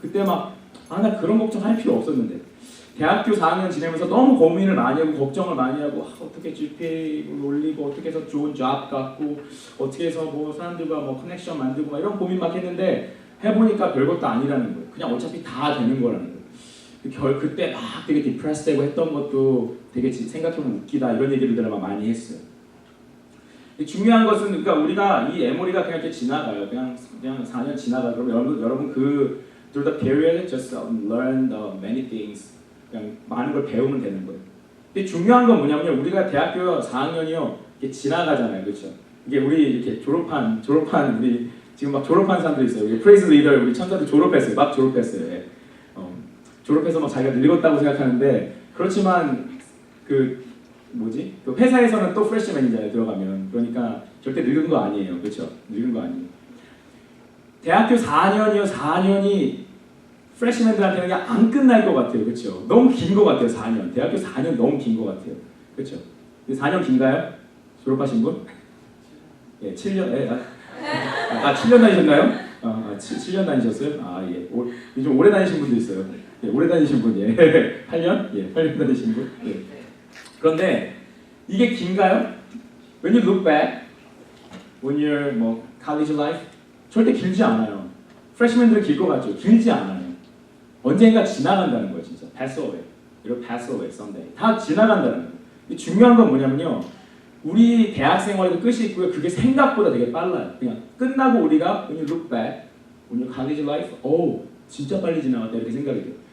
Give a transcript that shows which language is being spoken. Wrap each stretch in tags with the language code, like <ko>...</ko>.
<ko>그때 나 그런 걱정할 필요 없었는데. 대학교 4학년 지내면서 너무 고민을 많이 하고 걱정을 많이 하고 어떻게 GPA를 올리고 어떻게 해서 좋은 잡 갖고 어떻게 해서 뭐 사람들과 뭐 커넥션 만들고 막 이런 고민 막 했는데 해보니까 별것도 아니라는 거예요. 그냥 어차피 다 되는 거라는 거예요. 그때 막 되게 디프레스 되고 했던 것도 되게 생각해보면 웃기다 이런 얘기를 막 많이 했어요. 중요한 것은 그러니까 우리가 이 에모리가 그냥 이렇게 지나가요. 그냥 4년 지나가요. 그럼 여러분 그</ko> <en>through the period just learn many things.</en> <ko>그냥 많은 걸 배우면 되는 거예요. 근데 중요한 건 뭐냐면요. 우리가 대학교 4학년이요. 이렇게 지나가잖아요. 그렇죠? 이게 우리 이렇게 졸업한 우리 지금 막 졸업한 사람들 있어요. 우리 프레이즈 리더 우리 천사들 졸업했어요. 막 졸업했어요. 졸업해서 막 자기가 늙었다고 생각하는데 그렇지만 그 회사에서는 또 프레시맨이잖아요. 들어가면. 그러니까 절대 늙은 거 아니에요. 그렇죠? 늙은 거 아니에요. 대학교 4년이 프레시맨들한테는 그냥 안 끝날 것 같아요. 그렇죠? 너무 긴 것 같아요. 4년. 대학교 4년 너무 긴 것 같아요. 그렇죠? 4년 긴가요? 졸업하신 분? 7년. 7년 다니셨나요? 7년 다니셨어요? 좀 오래 다니신 분도 있어요. 오래 다니신 분, 8년? 8년 다니신 분. 그런데 이게 긴가요?</ko> <en>When you look back, when you're college life,</en> <ko>절대 길지 않아요. 프레시맨들은 길 것 같죠? 길지 않아요. 언젠가 지나간다는 거예요, 진짜.</ko> <en>Pass away. It'll pass away someday.</en> <ko>다 지나간다는 거예요. 중요한 건 뭐냐면요. 우리 대학 생활에도 끝이 있고요. 그게 생각보다 되게 빨라요. 그냥 끝나고 우리가</ko> <en>when you look back, when you college life,</en> <ko>진짜 빨리 지나갔다 이렇게 생각이 돼요.</ko>